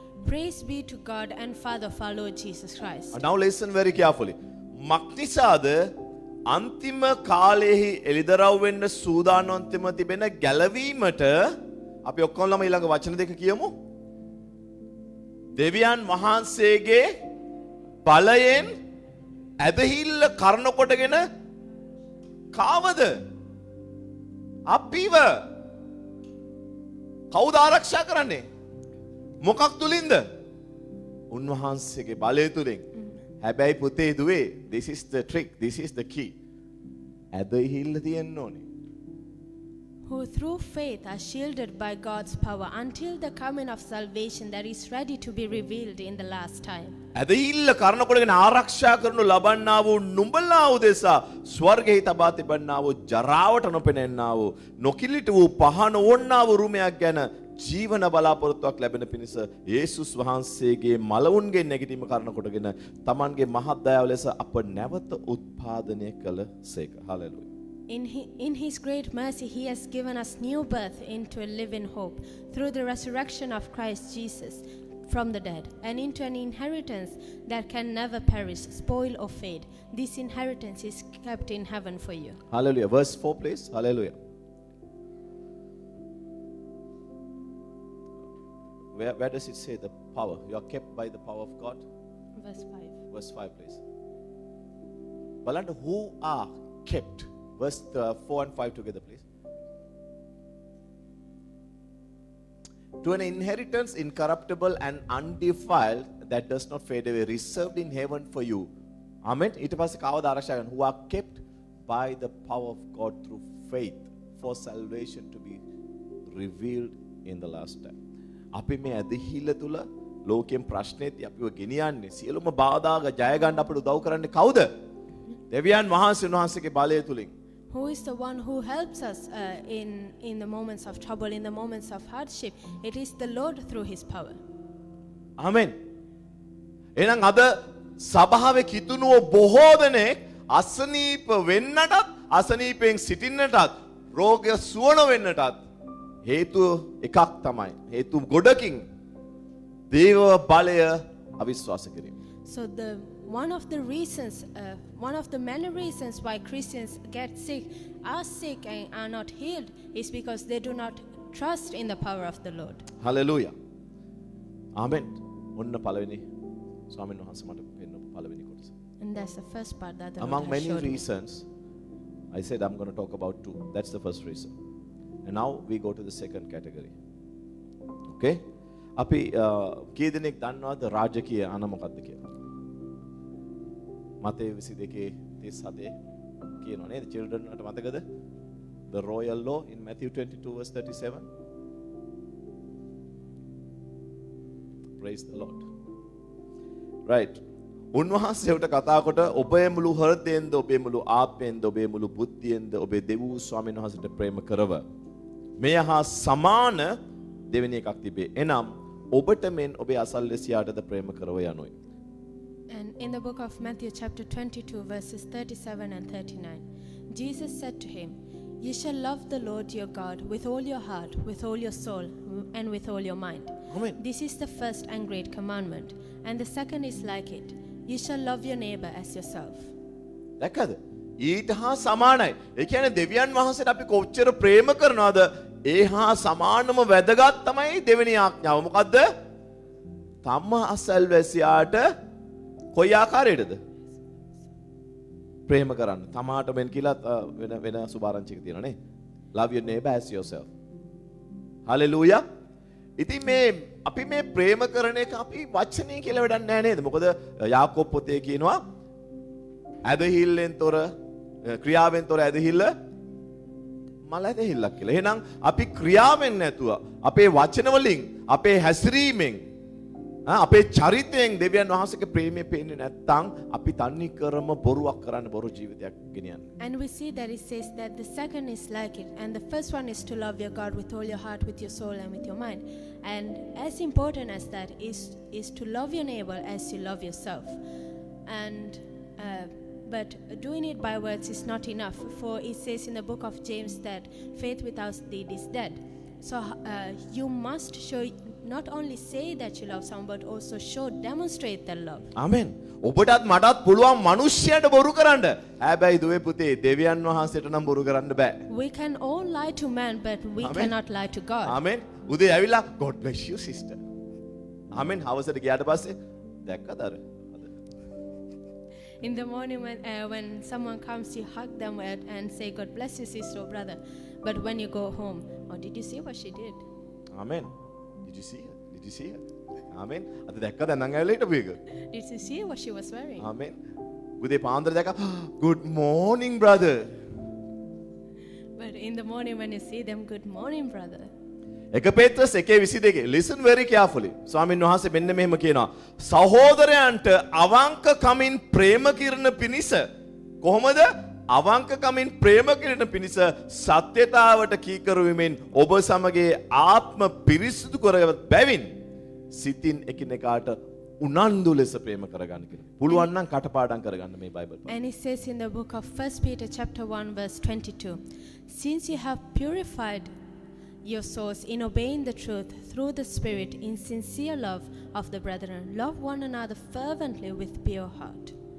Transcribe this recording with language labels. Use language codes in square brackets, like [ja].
[en] Praise be to God and Father of our Lord Jesus Christ. Now listen very carefully. [si] මක්නිසාද අන්තිම කාලයේහි එළිදරව් වෙන්න සූදානම්ව තිබෙන ගැලවීමට අපි ඔක්කොම ඊළඟ වචන දෙක කියමු. දෙවියන් වහන්සේගේ බලයෙන් ඇදහිල්ල කරන කොටගෙන කාවද? අපිව කවුද ආරක්ෂා කරන්නේ? මොකක් තුලින්ද? උන්වහන්සේගේ බලය තුලින්. හැබැයි පුතේ දුවේ, [en] this is the trick, this is the key. [si] ඇදහිල්ල තියෙන්න ඕනේ. [en] Who through faith are shielded by God's power until the coming of salvation that is ready to be revealed in the last time. [si] ඇදහිල්ල කරනකොටගෙන ආරක්ෂා කරනු ලබන්නා වූ නුඹලා උදෙසා ස්වර්ගයේ තබා තිබන්නා වූ ජරාවට නොපෙනෙන්නා වූ නොකිලිට වූ පහන ඕන්නා වූ රුමයක් ගැන ජීවන බලාපොරොත්තුවක් ලැබෙන පිණිස යේසුස් වහන්සේගේ මලවුන්ගේ නැගිටීම කරනකොටගෙන Tamanගේ මහත් දයාව ලෙස අප නැවත උත්පාදනය කළසේක. Hallelujah. [en] In his great mercy, he has given us new birth into a living hope through the resurrection of Christ Jesus from the dead and into an inheritance that can never perish, spoil or fade. This inheritance is kept in heaven for you. Hallelujah. Verse 4 please. Hallelujah. Where does it say the power? You are kept by the power of God. Verse 5. Verse 5 please. Balanda who are kept. Verse 4 and 5 together please. To an inheritance incorruptible and undefiled that does not fade away, reserved in heaven for you. Amen. [si] ඊට පස්සේ කවදාද ආරක්ෂා කරන්නේ? [en] Who are kept by the power of God through faith for salvation to be revealed in the last time. [si] අපි මේ ඇදහිල්ල තුල ලෝකයෙන් ප්‍රශ්නේදී අපිව ගෙනියන්නේ සියලුම බාධා ජය ගන්න අපිට උදව් කරන්නේ කවුද? දෙවියන් වහන්සේ උන්වහන්සේගේ බලය තුලින්. [en] Who is the one who helps us in the moments of trouble, in the moments of hardship? It is the Lord through his power. Amen. [si] එහෙනම් අද සභාවේ කිතුණුව බොහෝ දෙනෙක් අසනීප වෙන්නටත් අසනීපෙන් සිටින්නටත් රෝගය සුවන වෙන්නටත් හේතුව එකක් තමයි. හේතු ගොඩකින් දේව බලය අවිශ්වාස කිරීම. [en] So one of the reasons, one of the many reasons why Christians get sick, are sick and are not healed is because they do not trust in the power of the Lord. Hallelujah. [si] Amen. ඔන්න පළවෙනි ස්වාමීන් වහන්සේ මට පෙන්නපු පළවෙනි කොටස. [en] And that's the first part that the Among Lord has many showed me. reasons, I said I'm going to talk about two. That's the first reason. And now we go to the second category. Okay? [si] අපි කී දෙනෙක් දන්නවද රාජකීය අන මොකක්ද කියලා? මතේ 22:37 කියනවා නේද? children වලට මතකද? [en] The royal law in Matthew 22:37. Praise the Lord. Right. [si] උන්වහන්සේට කතා කොට ඔබේ මුළු හෘදයෙන්ද ඔබේ මුළු ආත්මයෙන්ද ඔබේ මුළු බුද්ධියෙන්ද ඔබේ දෙව් ස්වාමීන් වහන්සේට ප්‍රේම කරව. මෙය හා සමාන දෙවෙනි එකක් තිබේ. එනම් ඔබට මෙන් ඔබේ අසල්වැසියාටද ප්‍රේම කරව යනුයි. [en] And in the book of Matthew chapter 22 verses 37 and 39, Jesus said to him, "You shall love the Lord your God with all your heart, with all your soul, and with all your mind. Amen. This is the first and great commandment. And the second is like it. You shall love your neighbor as yourself." [si] දැක්කද? ඊට හා සමානයි. ඒ කියන්නේ දෙවියන් වහන්සේට අපි කොච්චර ප්‍රේම කරනවද? ඒ හා සමානම වැදගත් තමයි දෙවෙනි ආඥාව. මොකද්ද? තම අසල්වැසියාට කොයි ආකාරයටද? ප්‍රේම කරන්න. තමාට මෙන් කියලා වෙන සුභාරංචික තියෙනවා නේ. [en] Love your neighbor as yourself. Hallelujah. [si] ඉතින් මේ අපි මේ ප්‍රේම කරන එක අපි වචනේ කියලා වැඩක් නැහැ නේද? මොකද යාකෝබ් පොතේ කියනවා ඇදහිල්ලෙන් තොර ක්‍රියාවෙන් තොර ඇදහිල්ල මල ඇදහිල්ලක් කියලා. එහෙනම් අපි ක්‍රියාවෙන් නැතුව අපේ වචන වලින් අපේ හැසිරීමෙන් අපේ චරිතයෙන් දෙවියන් වහන්සේගේ ප්‍රේමය පේන්නේ නැත්නම් අපි තනි කරම බොරුවක් කරන්න බොරු ජීවිතයක් ගෙනියන්නේ. [en] And we see that it says that the second is like it, and the first one is to love your God with all your heart, with your soul, and with your mind. And as important as that is to love your neighbor as you love yourself. And but doing it by words is not enough, for it says in the book of James that faith without deed is dead. So you must show, not only say that you love someone, but also show, demonstrate that love. Amen. [si] ඔබටත් මටත් පුළුවන් මිනිස්සුන්ට බොරු කරන්න. හැබැයි දුවේ පුතේ දෙවියන් වහන්සේට නම් බොරු කරන්න බෑ. [en] We can all lie to man, but we Amen. cannot lie to God. Amen. [si] උදේ ඇවිල්ලා [en] God bless you sister. [si] Amen. හවසට ගියාට පස්සේ දැක්කද අර? [en] In the morning when someone comes, you hug them and say, "God bless you, sister or brother." But when you go home, oh, did you see what she did? Amen. Did you see her? Did you see her? Amen. [si] අද දැක්කද නං ඇවිල්ලා හිටපු එක? [en] Did you see what she was wearing? Amen. [si] උදේ පාන්දර දැක්කා [en] good morning brother. But in the morning when you see them, "Good morning, brother." එක පේත්‍රස් 1:22 listen very carefully. [si] ස්වාමීන් වහන්සේ මෙන්න මෙහෙම කියනවා. සහෝදරයන්ට අවංක කමින් ප්‍රේම කිරණ පිණිස කොහොමද? අවංක කමින් ප්‍රේම කිරණ පිණිස සත්‍යතාවට කීකරුවීමෙන් ඔබ සමගයේ ආත්ම පිරිසිදු කරගත් බැවින් සිතින් එකිනෙකාට උනන්දු ලෙස ප්‍රේම කරගන්න කියලා. පුළුවන් නම් කටපාඩම් කරගන්න මේ බයිබල් පොත. [en] And it says in the book of 1 Peter chapter 1 verse 22, "Since you have purified your souls in obeying the truth through the Spirit in sincere love of the brethren, love one another fervently with pure heart."